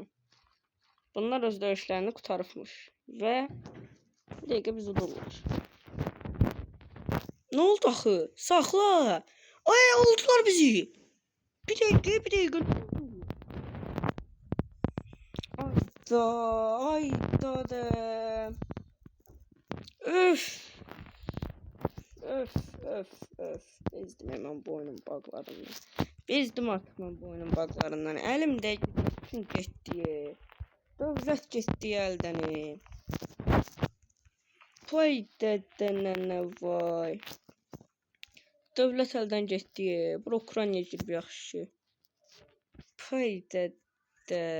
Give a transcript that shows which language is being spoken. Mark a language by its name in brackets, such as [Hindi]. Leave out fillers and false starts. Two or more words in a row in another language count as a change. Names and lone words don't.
[Azerbaijani] Bunlar öz döyüşlərini qurtarıbmış. Və bir dəqiqə biz udurlar. [Turkish] Ne oldu [Azerbaijani] axı? Saxla. Ay oldular bizi. Bir dəqiqə, bir dəqiqə. Ayda, ayda da. Öf. Öf, öf, öf. [Turkish] Bezdim hemen boynum bağlarından. Bezdim artık ben boynum bağlarından. [Azerbaijani] Elimdə bütün getdi. Dövlət getdi əldən. Vay dədənənə vay. Dövlət əldən getdi. Bura Ukraynaya girib yaxşı. Vay dədə.